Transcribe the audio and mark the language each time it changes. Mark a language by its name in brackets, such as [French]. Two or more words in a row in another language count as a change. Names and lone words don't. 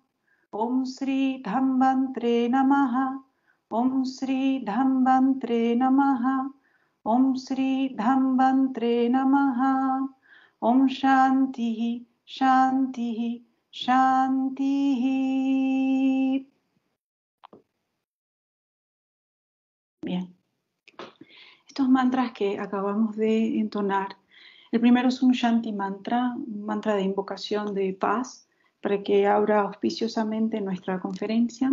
[Sanskrit] ॐ श्री धन्वन्तरे नमः. ॐ श्री धन्वन्तरे नमः. ॐ श्री धन्वन्तरे नमः. ॐ शान्ति, शान्ति, शान्ति. [Spanish] Bien. Estos mantras que acabamos de entonar, el primero es un Shanti mantra, un mantra de invocación de paz, para que abra auspiciosamente nuestra conferencia.